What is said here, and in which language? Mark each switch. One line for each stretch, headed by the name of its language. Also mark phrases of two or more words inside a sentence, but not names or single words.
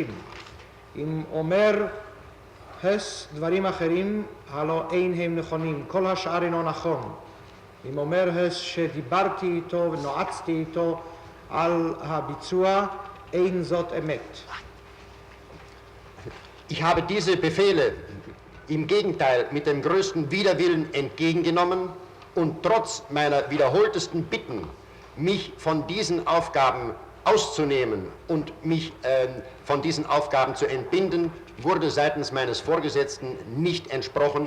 Hebrew: אם אומר הס דברים אחרים, הלא אין הם נכונים, כל השאר אינו נכון. אם אומר הס שדיברתי איתו ונועצתי איתו על הביצוע, אין זאת אמת.
German: Ich habe diese Befehle im Gegenteil mit dem größten Widerwillen entgegengenommen und trotz meiner wiederholtesten Bitten, mich von diesen Aufgaben auszunehmen und mich von diesen Aufgaben zu entbinden, wurde seitens meines Vorgesetzten nicht entsprochen.